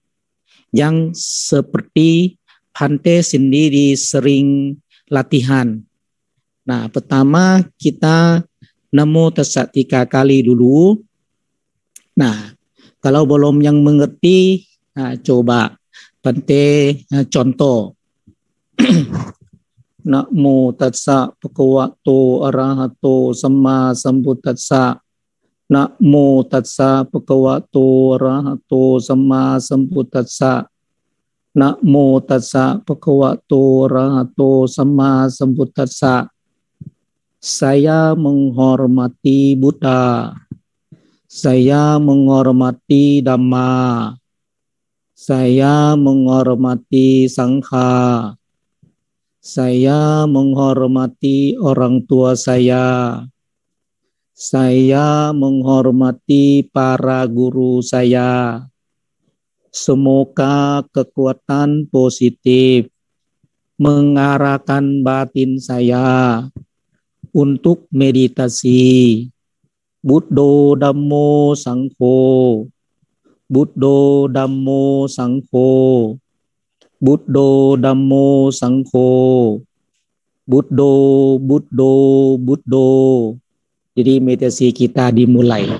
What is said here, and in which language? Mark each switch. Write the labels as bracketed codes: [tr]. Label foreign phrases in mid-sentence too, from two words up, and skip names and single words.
[id] Yang seperti Bhante sendiri sering latihan. Nah, pertama kita [pi] Namo Tassa [id] 3 kali dulu. Nah, kalau belum yang mengerti, coba Bhante contoh. [pi] Namo Tassa Bhagavato Arahato Samma Sambuddhassa. Namo Tassa Bhagavato Arahato Samma Sambuddhassa. Namo tassa bhagavato arahato sama sambuddhassa. [id] Saya menghormati Buddha. Saya menghormati Dhamma. Saya menghormati Sangha. Saya menghormati orang tua saya. Saya menghormati para guru saya. Semoga kekuatan positif mengarahkan batin saya untuk meditasi. [pi] Buddho Dhammo Sangho. Buddho Dhammo Sangho. Buddho Dhammo Sangho. Buddho, Buddho, Buddho. [id] Jadi meditasi kita dimulai.